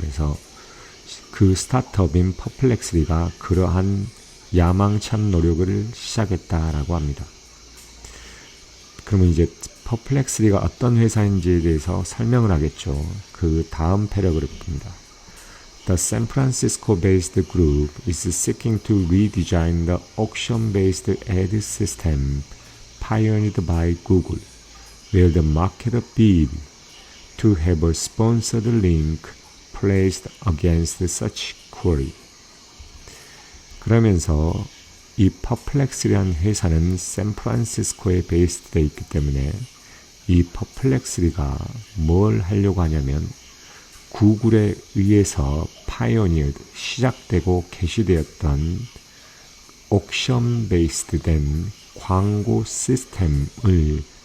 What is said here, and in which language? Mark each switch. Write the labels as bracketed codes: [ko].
[ko] 그래서 그 스타트업인 퍼플렉시티가 그러한 야망찬 노력을 시작했다라고 합니다. 그러면 이제 퍼플렉시티가 어떤 회사인지에 대해서 설명을 하겠죠. 그 다음 패러그래프입니다. [en] The San Francisco-based group is seeking to redesign the auction-based ad system pioneered by Google, where the marketer bid to have a sponsored link placed against such query. [ko] 그러면서 이 퍼플렉시티라는 회사는 샌프란시스코에 베이스되어 있기 때문에 이 퍼플렉시티가 뭘 하려고 하냐면 구글에 의해서 파이오니어드 시작되고 개시되었던 옥션 베이스드 된 광고 시스템을